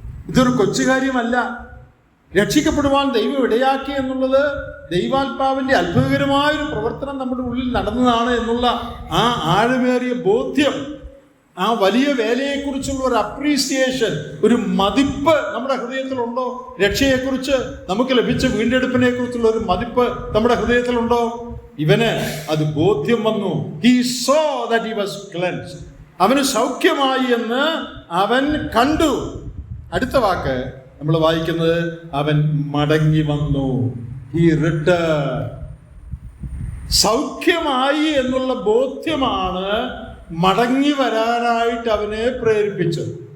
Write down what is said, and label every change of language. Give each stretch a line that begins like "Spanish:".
Malayalam: ഇതൊരു കൊച്ചു കാര്യമല്ല. രക്ഷിക്കപ്പെടുവാൻ ദൈവം ഇടയാക്കി എന്നുള്ളത് ദൈവാത്മാവിന്റെ അത്ഭുതകരമായൊരു പ്രവർത്തനം നമ്മുടെ ഉള്ളിൽ നടന്നതാണ് എന്നുള്ള ആ ആഴമേറിയ ബോധ്യം, ആ വലിയ വേലയെക്കുറിച്ചുള്ള ഒരു അപ്രീസിയേഷൻ, ഒരു മതിപ്പ് നമ്മുടെ ഹൃദയത്തിലുണ്ടോ? രക്ഷയെക്കുറിച്ച്, നമുക്ക് ലഭിച്ച വീണ്ടെടുപ്പിനെ കുറിച്ചുള്ള ഒരു മതിപ്പ് നമ്മുടെ ഹൃദയത്തിലുണ്ടോ? ഇവന് അത് ബോധ്യം വന്നു.
English: He saw that he was cleansed.
Malayalam: അവന് സൗഖ്യമായി എന്ന് അവൻ കണ്ടു. അടുത്ത വാക്ക് നമ്മൾ വായിക്കുന്നത്, അവൻ മടങ്ങി വന്നു.
English: He returned.
Malayalam: സൗഖ്യമായി എന്നുള്ള ബോധ്യമാണ് മടങ്ങി വരാനായിട്ട് അവനെ പ്രേരിപ്പിച്ചത്.